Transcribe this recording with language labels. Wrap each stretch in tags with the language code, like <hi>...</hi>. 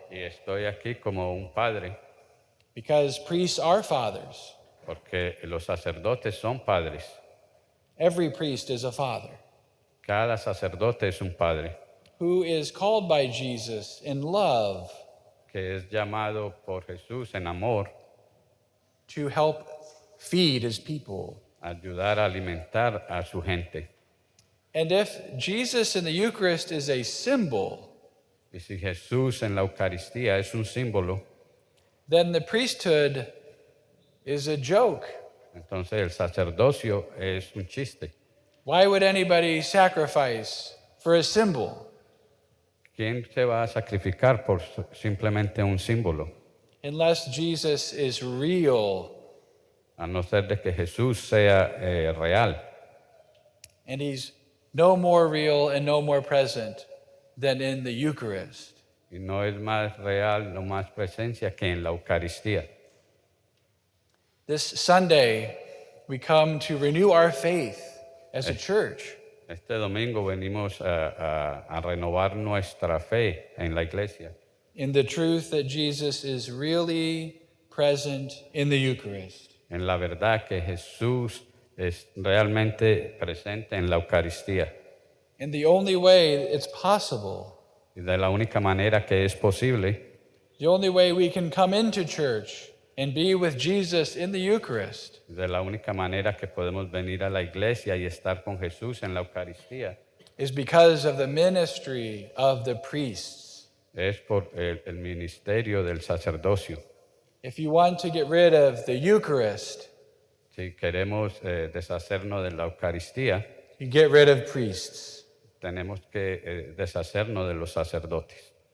<es>y estoy aquí como un padre,</es> <en>because priests are fathers.</en> <es>porque los sacerdotes son padres.</es> <en>Every priest is a father</en> <es>Cada sacerdote es un padre</es> <en>who is called by Jesus in love</en> <es>que es llamado por Jesús en amor</es> <en>to help feed his people.</en> <es>a ayudar a alimentar a su gente.</es> <en>And if Jesus in the Eucharist is a symbol,</en> <es>Y si Jesús en la Eucaristía es un símbolo,</es> <en>then the priesthood is a joke.</en> <es>entonces el sacerdocio es un chiste.</es> <en>Why would anybody sacrifice for a symbol?</en> <es>¿Quién se va a sacrificar por simplemente un símbolo?</es> <en>Unless Jesus is real</en> <es>A no ser de que Jesús sea real.</es> <en>and he's no more real and no more present than in the Eucharist.</en> <es>Y no es más real, no más presencia que en la Eucaristía.</es> <en>This Sunday, we come to renew our faith as a church.</en> <es>Este domingo venimos a renovar nuestra fe en la iglesia,</es> <en>In the truth that Jesus is really present in the Eucharist.</en> <es>en la verdad que Jesús es realmente presente en la Eucaristía.</es> <en>And the only way it's possible,</en> <es>Y de la única manera que es posible,</es> <en>the only way we can come into church and be with Jesus in the Eucharist,</en> <es>de la única manera que podemos venir a la iglesia y estar con Jesús en la Eucaristía,</es> <en>is because of the ministry of the priests.</en> <es>es por el ministerio del sacerdocio.</es> <en>If you want to get rid of the Eucharist,</en> <es>Si queremos deshacernos de la Eucaristía,</es> <en>you get rid of priests.</en> <es>tenemos que deshacernos de los sacerdotes.</es>